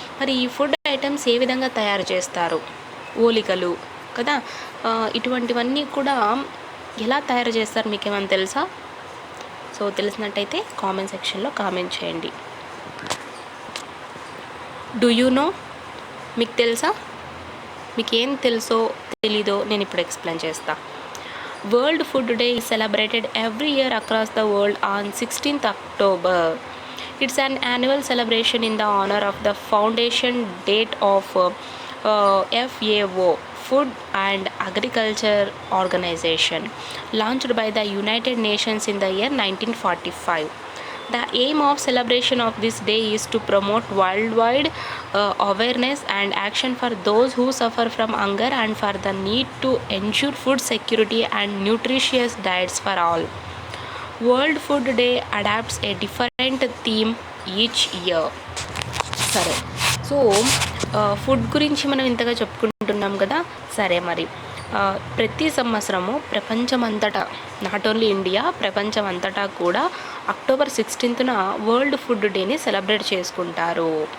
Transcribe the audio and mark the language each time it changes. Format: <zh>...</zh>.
<te>మరి ఈ food items ఏ విధంగా తయారు చేస్తారు? ఓలికలు కదా, ఇటువంటివన్నీ కూడా ఎలా తయారు చేస్తారు మీకు ఏమైనా తెలుసా? సో తెలిసినట్టయితే కామెంట్ సెక్షన్లో కామెంట్ చేయండి.</te> <en>Do you know?</en> <te>మీకు తెలుసా? మీకు ఏం తెలుసో తెలీదో నేను ఇప్పుడు ఎక్స్ప్లెయిన్ చేస్తా.</te> <en>World Food Day is celebrated every year across the world on 16th October. It's an annual celebration in the honor of the foundation date of FAO, Food and Agriculture Organization, launched by the United Nations in the year 1945. The aim of celebration of this day is to promote worldwide awareness and action for those who suffer from hunger and for the need to ensure food security and nutritious diets for all. World Food Day adopts a different theme each year.</en> <te>సరే, so food గురించి మనం ఇంతగా చెప్పుకుంటున్నాం కదా. సరే, మరి ప్రతి సంవత్సరము ప్రపంచమంతటా,</te> <en>not only India,</en> <te>ప్రపంచమంతటా కూడా అక్టోబర్ 16న వరల్డ్ ఫుడ్ డేని సెలబ్రేట్ చేసుకుంటారు.</te>